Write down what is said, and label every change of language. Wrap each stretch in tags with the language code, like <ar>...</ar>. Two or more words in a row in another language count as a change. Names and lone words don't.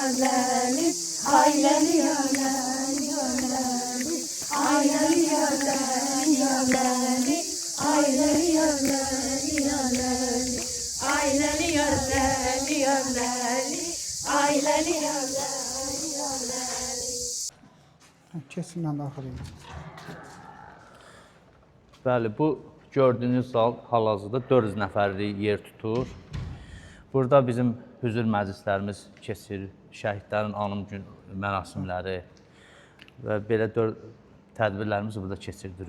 <az>yarları, ayları yarları, yarları, ayları yarları, yarları, ayları yarları, yarları, ayları yarları, yarları, ayları yarları, yarları. Keçsin mən daxil edim. Bəli, bu gördüyünüz zal hal-hazırda 400 nəfərlik yer tutur. Burada bizim hüzur məclislərimiz keçir, şəhidlərin anım gün mərasimləri və belə tədbirlərimizi burada keçirdiririk.</az>